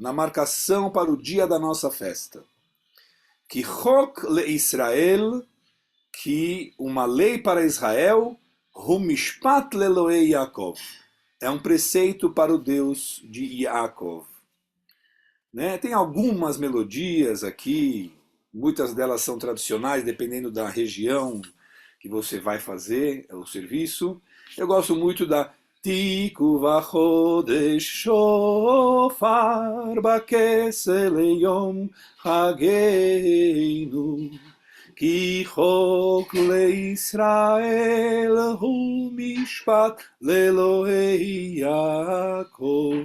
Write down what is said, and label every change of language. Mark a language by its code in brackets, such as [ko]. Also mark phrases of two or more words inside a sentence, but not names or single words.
[pt] na marcação para o dia da nossa festa. Que [he] חוק לישראל, [pt] que uma lei para Israel, [he] הוא משפט לאלהי יעקב, [pt] é um preceito para o Deus de Yaakov. Né? Tem algumas melodias aqui, muitas delas são tradicionais, dependendo da região que você vai fazer o serviço. Eu gosto muito da [he] תקעו בחודש שופר בכסה ליום חגנו כי חוק לישראל הוא משפט לאלהי יעקב.